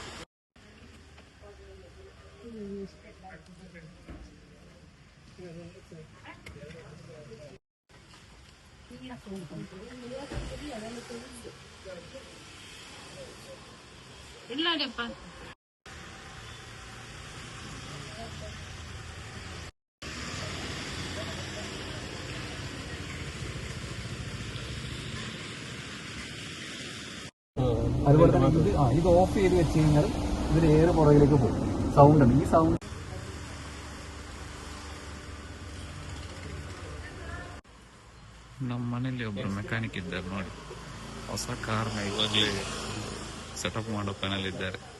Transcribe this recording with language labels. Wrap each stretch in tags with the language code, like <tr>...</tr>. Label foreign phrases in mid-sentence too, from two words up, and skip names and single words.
<kn>ಇಲ್ಲ ಅಪ್ಪ,</kn> <ml>അതുപോലെ തന്നെ ഇത് ഓഫ് ചെയ്ത് വെച്ച് കഴിഞ്ഞാൽ ഇതിന് ഏറെ പുറകിലേക്ക് പോകും. സൗണ്ട് ഉണ്ട്, ഈ സൗണ്ട്.</ml> <kn>ನಮ್ಮ ಮನೇಲಿ ಒಬ್ರು ಮೆಕ್ಯಾನಿಕ್ ಇದ್ದಾರೆ ನೋಡಿ, ಹೊಸ ಕಾರ್ನ ಇವಾಗಲೇ ಸೆಟಪ್ ಮಾಡೋ ಪ್ಯಾನಲ್ ಇದ್ದಾರೆ.</kn>